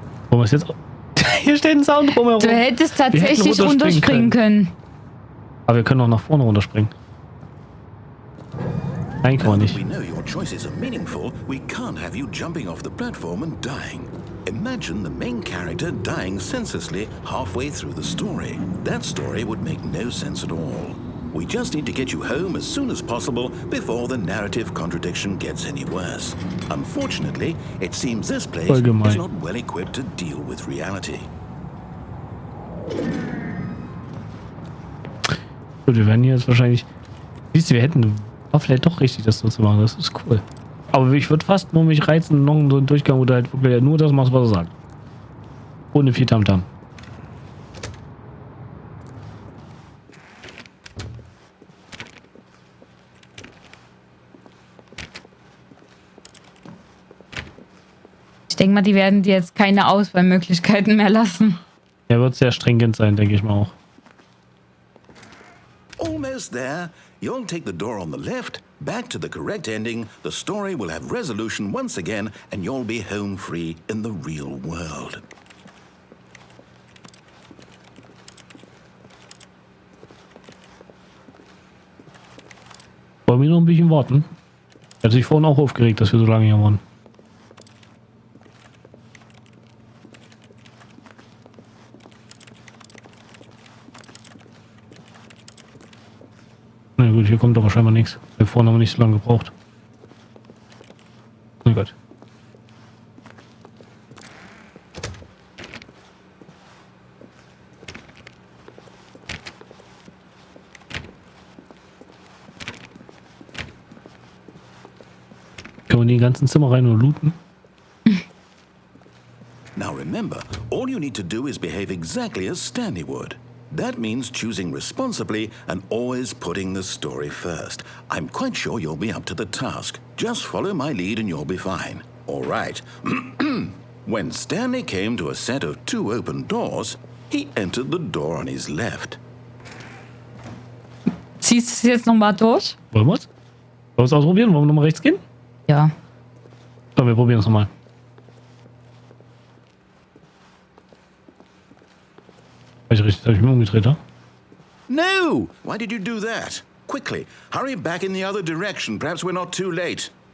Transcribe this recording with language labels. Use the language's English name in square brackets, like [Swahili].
[German] Wollen wir es jetzt... Hier steht ein Sound drumherum. Du hättest Wir hätten tatsächlich runterspringen können. Aber wir können auch nach vorne runterspringen. Nein, kann man [English] Now [German] nicht. [English] that we know your choices are meaningful, we can't have you jumping off the platform and dying. Imagine the main character dying senselessly halfway through the story. That story would make no sense at all. We just need to get you home as soon as possible before the narrative contradiction gets any worse. Unfortunately, it seems this place [German] Voll gemein. [English] is not well equipped to deal with reality. [German] Gut, wir werden hier jetzt wahrscheinlich... Siehst du, wir hätten... War vielleicht doch richtig, das so zu machen. Das ist cool. Aber ich würde fast nur mich reizen, noch so einen Durchgang, wo du halt wirklich nur das machst, was er sagt. Ohne viel Tamtam. Ich denke mal, die werden dir jetzt keine Auswahlmöglichkeiten mehr lassen. Er wird sehr stringent sein, denke ich mal auch. [English] Almost there. You'll take the door on the left, back to the correct ending, the story will have resolution once again, and you'll be home free in the real world. [German] Wollen wir noch ein bisschen warten? Er hat sich vorhin auch aufgeregt, dass wir so lange hier waren. Na gut, hier kommt aber scheinbar nichts. Wir vorhin haben wir nicht so lange gebraucht. Oh Gott. Können wir in die ganzen Zimmer rein und looten? [English] Now remember, all you need to do is behave exactly as Stanley would. That means choosing responsibly and always putting the story first. I'm quite sure you'll be up to the task. Just follow my lead and you'll be fine. All right. When Stanley came to a set of 2 open doors, he entered the door on his left. [German] Ziehst du es jetzt nochmal durch? Wollen wir es? Wollen wir es ausprobieren? Wollen wir nochmal rechts gehen? Ja. Komm, wir probieren es nochmal. Habe ich mich umgedreht, ja? [English] No! Why did you do that? Quickly, hurry back in the other direction. Perhaps we're not too late.